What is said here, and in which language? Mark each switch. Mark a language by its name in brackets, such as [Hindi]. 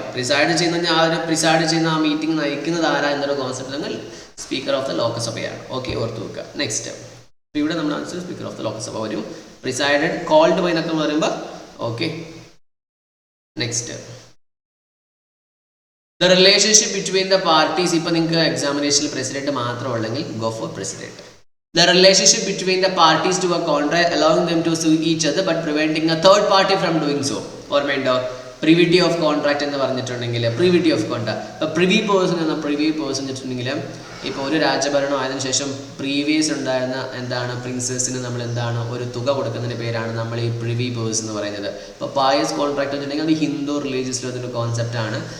[Malayalam] പ്രിസൈഡ് ചെയ്യുന്ന ആ മീറ്റിംഗ് നയിക്കുന്നത് ആരാ എന്നൊരു concept speaker of the ലോക്സഭയാണ്. Okay, ഓർത്ത് വെക്കുക. നെക്സ്റ്റ് ഇവിടെ നമ്മൾ answer speaker of the Lok Sabha വരും. പ്രിസൈഡഡ് കോൾഡ് ബൈ എന്നൊക്കെ പറയുമ്പോൾ okay. [English] Next the relationship between the parties. [Malayalam] ഇപ്പൊ നിങ്ങൾക്ക് എക്സാമിനേഷനിൽ പ്രസിഡന്റ് മാത്രം ഉള്ളെങ്കിൽ [English] Go for precedent. The relationship between the parties to a contract allowing them to sue each other but preventing a third party from doing so. [Malayalam] ഓർമ്മയുണ്ടോ? Privity of contract എന്ന് പറഞ്ഞിട്ടുണ്ടെങ്കിൽ privity of contract. ഇപ്പോൾ privy person വെച്ചിട്ടുണ്ടെങ്കിൽ ഇപ്പോൾ ഒരു രാജഭരണം ആയതിനു ശേഷം പ്രീവിയസ് ഉണ്ടായിരുന്ന പ്രിൻസസിന് നമ്മൾ ഒരു തുക കൊടുക്കുന്നതിൻ്റെ പേരാണ് നമ്മൾ ഈ പ്രിവി പേഴ്സ് എന്ന് പറയുന്നത്. ഇപ്പോൾ പായസ് കോൺട്രാക്ട് വെച്ചിട്ടുണ്ടെങ്കിൽ അത് ഹിന്ദു റിലീജിയസിലും അതൊരു കോൺസെപ്റ്റാണ്.